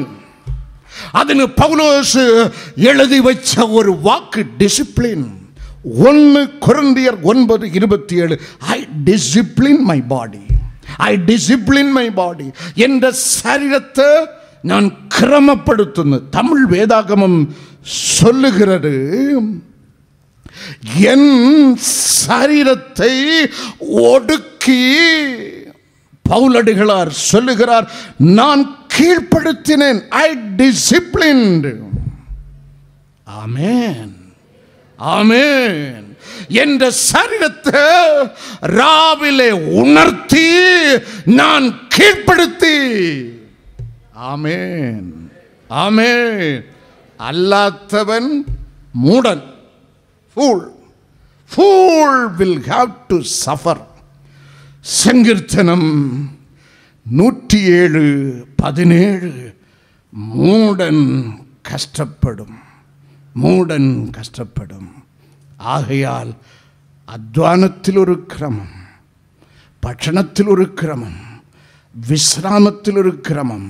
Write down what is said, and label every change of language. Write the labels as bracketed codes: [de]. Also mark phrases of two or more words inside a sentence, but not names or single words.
[ml] അതിന് പൗലോസ് എഴുതി വെച്ച ഒരു വാക്ക് ഡിസിപ്ലിൻ. 1 കൊരിന്ത്യർ 9:27. [en] I discipline my body, I discipline my body. [ml] എൻ്റെ ശരീരത്തെ ഞാൻ ക്രമപ്പെടുത്തുന്നു. തമിഴ് വേദാഗമം [ta] சொல்லுகிறது, என் சரீரத்தை ஒடுக்கி பவுலடிகளார் சொல்லுகிறார், நான் கீழ்ப்படுத்தினேன். [en] I disciplined. [ta] ஆமென், ஆமென். என்ற சரீரத்தை ராவிலே உணர்த்தி நான் கீழ்ப்படுத்தி. ஆமென், ஆமென். அல்லாதவன் மூடன். [en] Fool will have to suffer. [ta] சங்கீர்த்தனம் 107:17. மூடன் கஷ்டப்படும், மூடன் கஷ்டப்படும். ஆகையால் அத்வானத்தில் ஒரு கிரமம், பட்சணத்தில் ஒரு கிரமம், விஸ்ராமத்தில் ஒரு கிரமம்.